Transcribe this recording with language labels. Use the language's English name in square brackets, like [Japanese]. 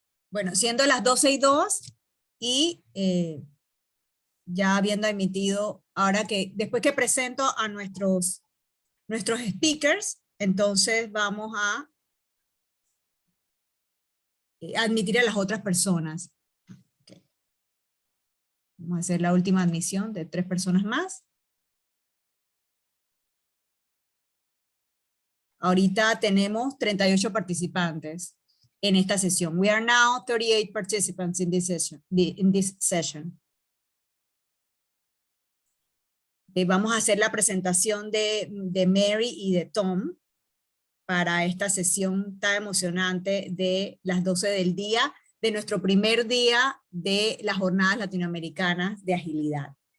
[Spanish] Bueno, siendo las 12:02 y ya habiendo emitido, ahora que después que presento a nuestros speakers, entonces vamos a admitir a las otras personas. Okay. Vamos a hacer la última admisión de 3 personas más. Ahorita tenemos 38 participantes en esta sesión. [English] We are now 38 participants in this session. [Spanish] Vamos a hacer la presentación de Mary y de Tom para esta sesión tan emocionante de las 12 del día, de nuestro primer día de las jornadas latinoamericanas de agilidad.